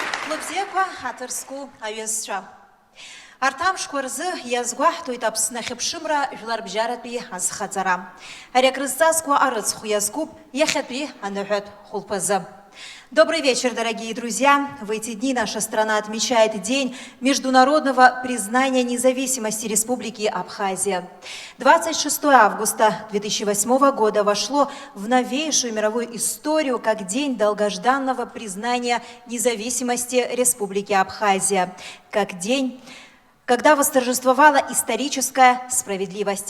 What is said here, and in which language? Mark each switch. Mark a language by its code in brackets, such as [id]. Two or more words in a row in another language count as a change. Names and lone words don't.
[ab] Лыбзеква атырску авесша. Артам шкурзы язгуахтует апснахипшимра жларбжаратби азхацара. Арякрызасква арыцху язгуб яхатби анухет хулпазы. [ru] Добрый вечер, дорогие друзья! В эти дни наша страна отмечает День международного признания независимости Республики Абхазия. 26 августа 2008 года вошло в новейшую мировую историю как День долгожданного признания независимости Республики Абхазия, как день, когда восторжествовала историческая справедливость.